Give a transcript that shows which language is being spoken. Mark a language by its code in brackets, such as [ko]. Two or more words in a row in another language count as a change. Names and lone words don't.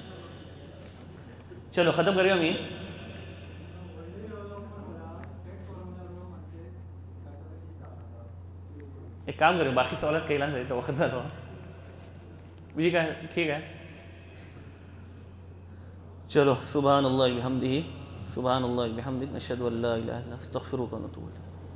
[kok] चलो खत्म करूया. मी एक काम करूया, बाकी सवालात केला नाही तो वक्त झालो. बीजी काय ठीक आहे. [ar] चलो سبحان الله وبحمده، سبحان الله وبحمده، نشهد أن لا إله إلا الله، أستغفرك وأتوب إليه.